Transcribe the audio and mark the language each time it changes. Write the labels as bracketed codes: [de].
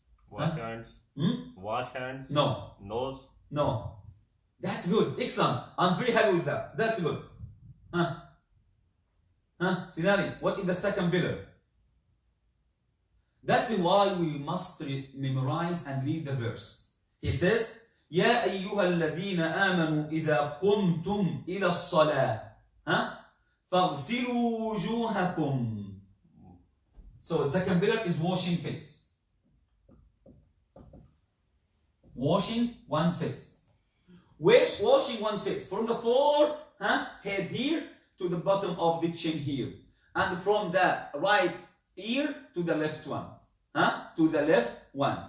[en] Wash hands. Wash hands. No. Nose. No. That's good. Excellent. I'm very happy with that. That's good. Sinari, what is the second pillar? That's why we must memorize and read the verse. He says, [ar] يا أيها الذين آمنوا إذا قمتم إلى الصلاة فاغسلوا وجوهكم. [en] So the second pillar is washing face. Washing one's face. Washing one's face from the forehead here to the bottom of the chin here, and from the right ear to the left one, to the left one.